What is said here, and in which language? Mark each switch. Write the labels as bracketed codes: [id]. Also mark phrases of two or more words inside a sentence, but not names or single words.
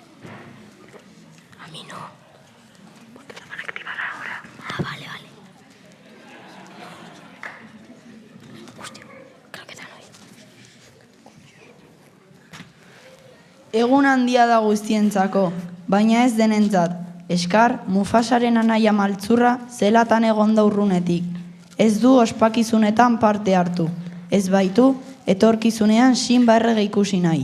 [es] A mí no. Porque lo van a activar ahora. Ah, vale, vale. Hostia, creo que dan hoy. [eu] Egun handia da guztientzako, baina ez denentzat. Eskar, Mufasaren anaia maltzurra zelatan egon da urrunetik. Ez du ospakizunetan parte hartu. Ez baitu, etorkizunean Simba errege ikusi nahi.